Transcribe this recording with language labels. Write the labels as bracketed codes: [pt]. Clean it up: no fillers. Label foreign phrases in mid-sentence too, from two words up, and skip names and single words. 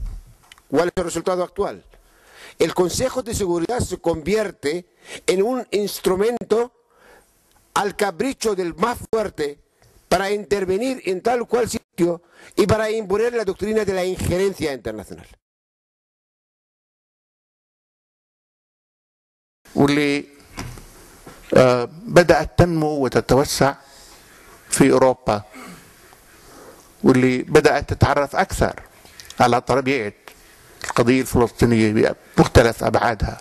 [es] ¿Cuál es el resultado actual? El Consejo de Seguridad se convierte en un instrumento al capricho del más fuerte para intervenir en tal o cual sitio y para imponer la doctrina de la injerencia internacional. [ar] واللي بدأت تنمو وتتوسع في أوروبا، واللي بدأت تتعرف أكثر على طبيعة القضية الفلسطينية بمختلف أبعادها.